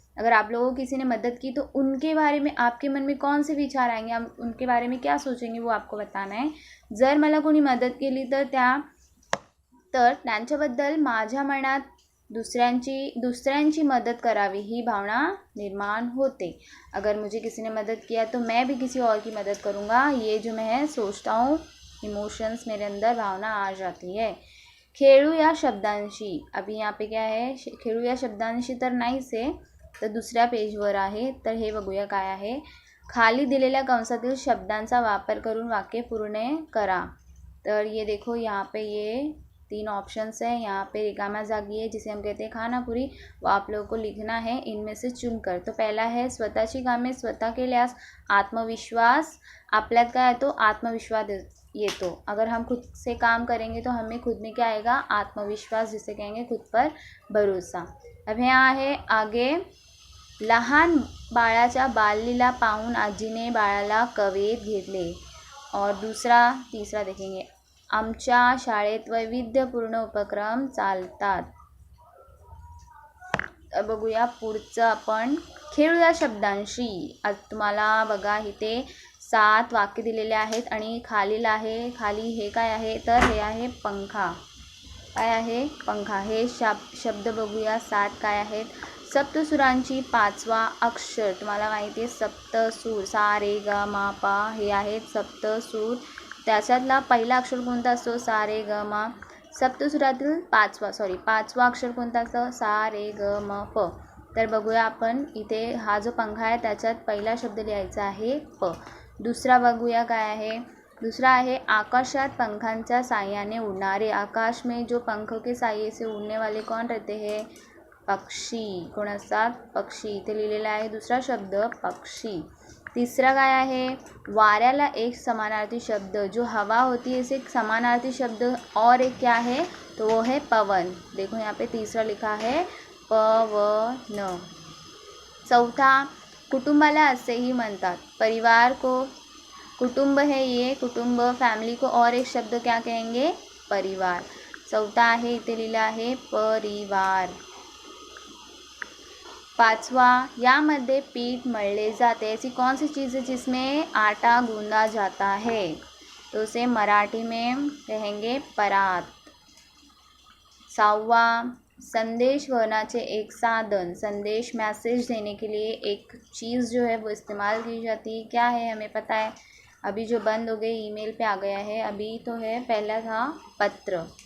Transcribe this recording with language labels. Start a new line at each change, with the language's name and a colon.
Hindi: अगर आप लोगों को किसी ने मदद की तो उनके बारे में आपके मन में कौन से विचार आएंगे, आप उनके बारे में क्या सोचेंगे, वो आपको बताना है।
Marathi: जर मला कोणी मदत केली तर त्यांच्याबद्दल माझ्या मनात दुसऱ्यांची मदद करावी ही भावना निर्माण होते।
Hindi: अगर मुझे किसी ने मदद किया तो मैं भी किसी और की मदद करूँगा, ये जो मैं सोचता हूँ, इमोशंस मेरे अंदर भावना आ जाती है।
Marathi: खेळू या शब्दांशी,
Hindi: अभी यहाँ पे क्या है?
Marathi: खेळू या शब्दांशी तर नाहीच आहे, तर दुसऱ्या पेजवर आहे। तर हे बघूया काय आहे। खाली दिलेल्या कंसातील शब्दांचा वापर करून वाक्य पूर्ण करा।
Hindi: तर ये देखो यहाँ पे ये 3 ऑप्शंस है, यहाँ पे रिकामा जागी है जिसे हम कहते हैं खानापुरी, वो आप लोगों को लिखना है इनमें से चुनकर।
Marathi: तो पहला है स्वतःची कामे स्वतः केल्यास आत्मविश्वास आपल्यात काय येतो, आत्मविश्वास येतो।
Hindi: अगर हम खुद से काम करेंगे तो हमें खुद में क्या आएगा, आत्मविश्वास, जिसे कहेंगे खुद पर भरोसा। अब यहाँ है आगे,
Marathi: लहान बाळाच्या बाललीला पाहून आजीने बाळाला कवेत घेतले।
Hindi: और तीसरा देखेंगे,
Marathi: आमच्या शाळेत वैविध्यपूर्ण उपक्रम चालतात। बघूया पुढचं आपण, खेळूया शब्दांशी। आज तुम्हाला बघा इथे 7 वाक्य दिलेले आहेत आणि खाली हे काय आहे, तर हे आहे पंखा। काय आहे, पंखा। हे शब्द बघूया 7 काय आहेत। सप्तसुरांची 5वा अक्षर, तुम्हाला माहिती आहे सप्तसूर, सा रे ग म प हे आहेत सप्तसूर। त्याच्यातला पहिला अक्षर कोणता असतो, सा रे ग म। सप्तसुरातील 5वा अक्षर कोणता असतो, सा रे ग म प। तर बघूया आपण इथे हा जो पंखा आहे त्याच्यात पहिला शब्द लिहायचा आहे प। दुसरा बघूया काय आहे, दूसरा आहे आकाशात पंखांच्या साहाय्याने उड़णारे।
Hindi: आकाश में जो पंखों के साहाय्य से उड़ने वाले कौन रहते हैं, पक्षी।
Marathi: कोण असतात, पक्षी। इथे लिहिलेला आहे दुसरा शब्द पक्षी। तीसरा काय आहे, वाऱ्याला एक समानार्थी शब्द,
Hindi: जो हवा होती है इसे एक समानार्थी शब्द और एक क्या है, तो वो है पवन। देखो यहाँ पे तीसरा लिखा है पवन।
Marathi: चौथा, कुटुंबाला असेही म्हणतात।
Hindi: परिवार को कुटुंब है, ये कुटुंब फैमिली को और एक शब्द क्या कहेंगे, परिवार।
Marathi: चौथा आहे इथे लिहिला आहे परिवार। 5वां, यामध्ये पीठ मळले जाते।
Hindi: ऐसी कौन सी चीज़ है जिसमें आटा गूंदा जाता है, तो उसे मराठी में कहेंगे परात। 6वां,
Marathi: संदेश वहनाचे एक साधन,
Hindi: संदेश मैसेज देने के लिए एक चीज़ जो है वो इस्तेमाल की जाती है, क्या है हमें पता है, अभी जो बंद हो गए ईमेल पे आ गया है, अभी तो है, पहला था पत्र।